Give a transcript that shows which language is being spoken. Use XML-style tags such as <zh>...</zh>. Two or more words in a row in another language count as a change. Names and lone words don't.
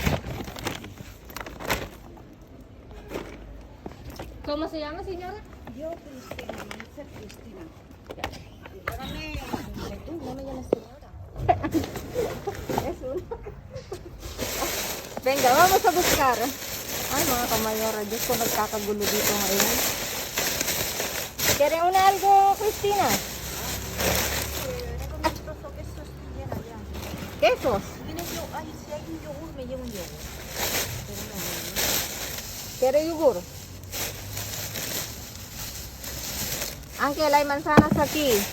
<es>¿Cómo se llama, señora? Yo, Cristina, Marisa Cristina. Tú no me llamas señora. Es uno. Venga, vamos a buscar.</es> <tl>Ay, mga kamayora, Diyos ko, nagkakagulo dito ngayon.</tl> <es>¿Quiere una algo, Cristina? ¿Quesos? Ay, si hay un yogur, me llevo un yogur. ¿Quiere yogur? Ángel, hay manzanas aquí.</es>